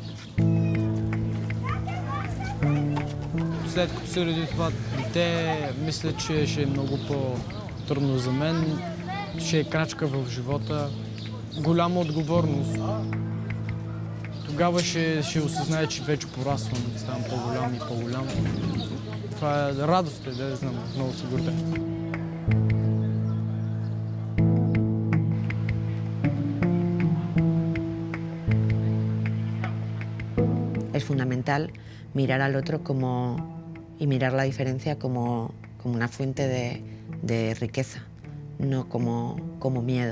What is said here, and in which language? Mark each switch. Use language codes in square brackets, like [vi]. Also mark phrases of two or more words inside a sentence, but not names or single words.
[bg] След като се роди това дете, мисля, че ще е много по-трудно за мен. Ще е крачка в живота, голяма отговорност. Тогава ще осъзнае, че вече пораствам, ставам по-голям и по-голям. Това е радост, да знам, много се горда. [es] Es fundamental mirar al otro y mirar la diferencia como una fuente de riqueza, no como miedo.